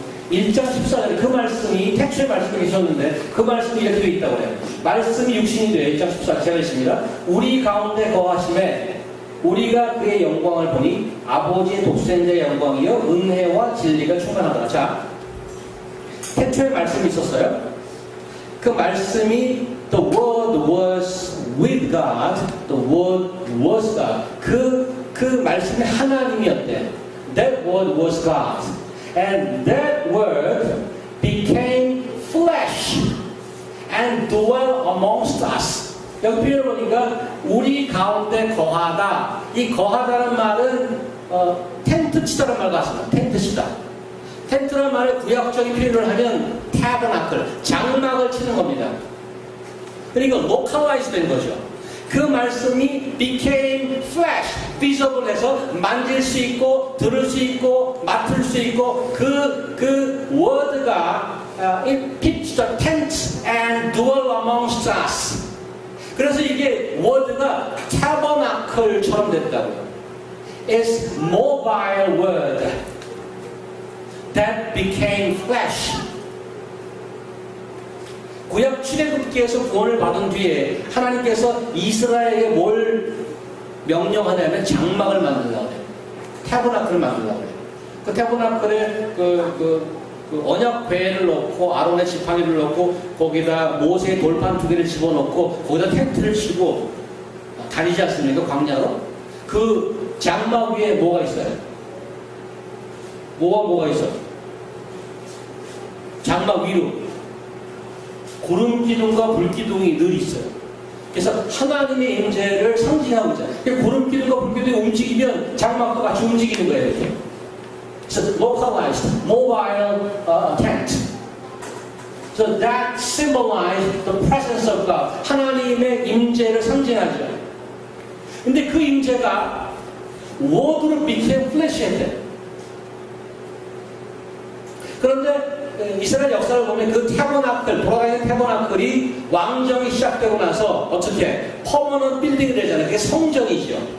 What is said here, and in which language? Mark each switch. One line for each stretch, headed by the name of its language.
Korean: 1장 14절에 그 말씀이 태초에 말씀이 계셨는데 그 말씀이 이렇게 되어 있다고 해요. 말씀이 육신이 돼요. 1장 14절 제가 읽습니다. 우리 가운데 거하심에 우리가 그의 영광을 보니 아버지의 독생자의 영광이요 은혜와 진리가 충만하더라. 자, 태초에 말씀이 있었어요. 그 말씀이
English: The Word was with God. The Word was God.
Korean: 그 말씀이 하나님이었대.
English: That Word was God. And that Word became flesh and dwelt amongst us.
Korean: 여기 표현을 보니까 우리 가운데 거하다. 이 거하다는 말은 텐트 치다라는 말 같습니다. 텐트 치다. 텐트라는 말의 구약적인 표현을 하면 타버나클, 장막을 치는 겁니다. 그러니까 localize 된 거죠. 그 말씀이
English: became flesh,
Korean: visible 해서 만질 수 있고, 들을 수 있고, 맡을 수 있고, 그 word가
English: it pitched the tent and dwell amongst us.
Korean: 그래서 이게 word가 tabernacle처럼 됐다고요.
English: It's mobile word that became flesh.
Korean: 구약 출애굽기에서 구원을 받은 뒤에 하나님께서 이스라엘에게 뭘 명령하냐면 장막을 만들라고 해요. 태브나클을 만들라고 해요. 그 태브나클에 그 언약궤를 넣고 아론의 지팡이를 넣고 거기다 모세의 돌판 2개를 집어넣고 거기다 텐트를 치고 다니지 않습니까? 광야로. 그 장막 위에 뭐가 있어요? 뭐가 있어요? 장막 위로 구름 기둥과 불 기둥이 늘 있어요. 그래서 하나님의 임재를 상징하고 있잖아요. 구름 기둥과 불 기둥이 움직이면 장막도 같이 움직이는 거예요. 이렇게.
English: 그래서 localized mobile tent. So that symbolized the presence of God.
Korean: 하나님의 임재를 상징하죠. 근데 그 임재가 word로
English: became flesh
Korean: 였대요. 그런데 이스라엘 역사를 보면 그 태버나클, 돌아다니는 태버나클이 왕정이 시작되고 나서 어떻게 퍼머넌트 빌딩이 되잖아요. 그게 성전이죠.